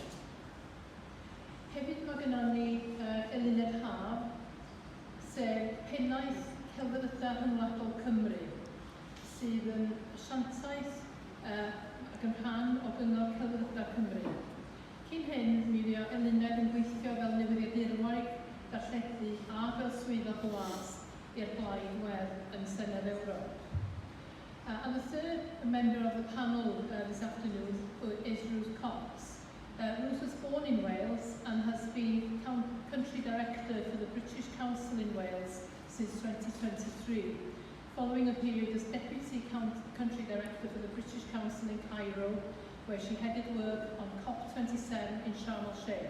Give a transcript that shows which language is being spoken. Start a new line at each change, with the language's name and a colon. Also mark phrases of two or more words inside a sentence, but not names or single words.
Welsh: Hefyd mae gennym ni eluned haf, sef Pennaeth Celfyddydau Rhyngwladol Cymru, sydd yn asiantaeth ac yn rhan o Gyngor Celfyddydau Cymru. Cyn hyn, mi fydda eluned yn gweithio fel newyddiadurwaig, darlledu a fel swyddog Plas i'r blaid wedd yn Senedd Ewrop.
English: And the third member of the panel this afternoon is Ruth Cox. Ruth was born in Wales and has been country director for the British Council in Wales since 2023, following a period as deputy country director for the British Council in Cairo, where she headed work on COP27 in Sharm el-Sheikh.